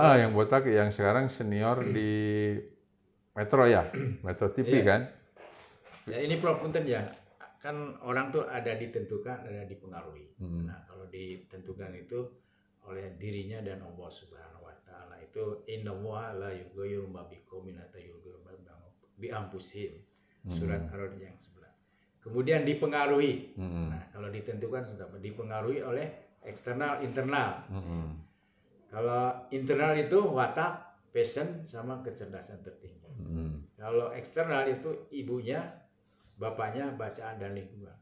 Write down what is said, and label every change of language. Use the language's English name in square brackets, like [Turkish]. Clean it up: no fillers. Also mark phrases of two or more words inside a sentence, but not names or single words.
[Indonesian] yang botak yang sekarang senior di Metro ya, Metro TV kan. Ya ini Prof punten ya. Kan orang tuh ada ditentukan, ada dipengaruhi. Nah, kalau ditentukan itu oleh dirinya dan Allah [Arabic] سبحانه وتعالى. Itu إن الله لا يغير ما بقوم حتى يغيروا ما بأنفسهم. [Indonesian] Surat Ar-Ra'd yang 11. Kemudian dipengaruhi. Nah, kalau ditentukan sudah dipengaruhi oleh eksternal, internal. Kalau internal itu watak, passion sama kecerdasan tertinggi. Kalau eksternal itu ibunya, bapaknya, bacaan dan lingkungan.